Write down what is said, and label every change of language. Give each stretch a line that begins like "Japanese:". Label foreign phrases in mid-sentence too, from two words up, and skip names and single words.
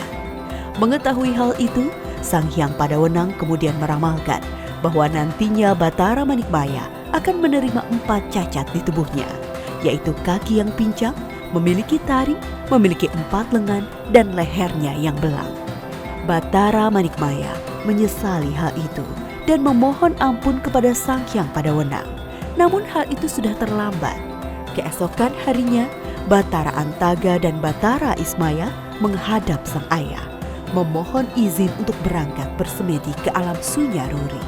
Indonesian: Mengetahui hal itu, Sang Hyang Padawenang kemudian meramalkan bahwa nantinya Batara Manikmaya akan menerima 4 cacat di tubuhnya, yaitu kaki yang pincang, memiliki taring, memiliki 4 lengan, dan lehernya yang belang. Batara Manikmaya menyesali hal itu dan memohon ampun kepada Sang Hyang Padawenang. Namun hal itu sudah terlambat. Keesokan harinya, Batara Antaga dan Batara Ismaya menghadap sang ayah, memohon izin untuk berangkat bersemedi ke alam Sunyaruri.